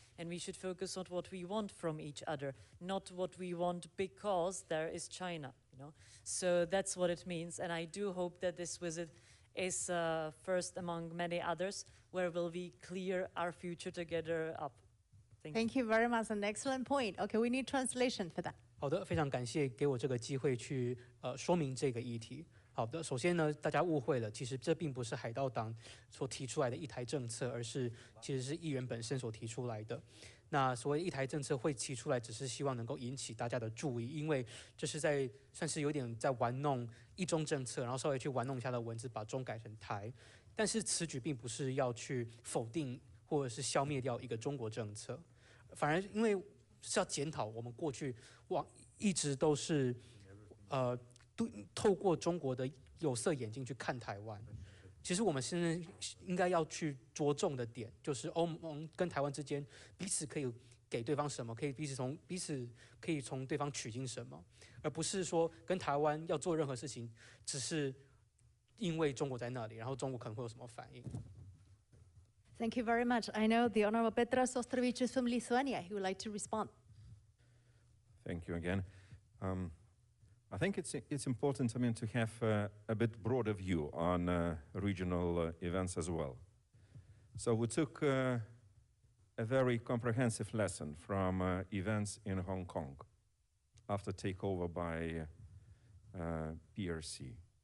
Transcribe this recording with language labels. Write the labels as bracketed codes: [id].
[en] And we should focus on what we want from each other, not what we want because there is China, you know. So that's what it means. And I do hope that this visit is first among many others, where will we clear our future together up. Thank you very much. An excellent point. Okay, we need translation for that. [zh] 好的，非常感谢给我这个机会去说明这个议题。好的，首先呢，大家误会了，其实这并不是海盗党所提出来的一台政策，而是其实是议员本身所提出来的。那所谓一台政策会提出来，只是希望能够引起大家的注意，因为这是算是有点在玩弄一中政策，然后稍微去玩弄一下的文字，把中改成台。但是此举并不是要去否定或者是消灭掉一个中国政策，反而因为是要检讨我们过去一直都是透过中国的有色眼镜去看台湾。其实我们现在应该要去着重的点，就是欧盟跟台湾之间彼此可以给对方什么，可以彼此可以从对方取经什么，而不是说跟台湾要做任何事情，只是因为中国在那里，然后中国可能会有什么反应。 [en] Thank you very much. I know the Honorable Petras Ostrovicius from Lithuania. He would like to respond. Thank you again. I think it's important, to have a bit broader view on regional events as well. So we took a very comprehensive lesson from events in Hong Kong after takeover by PRC.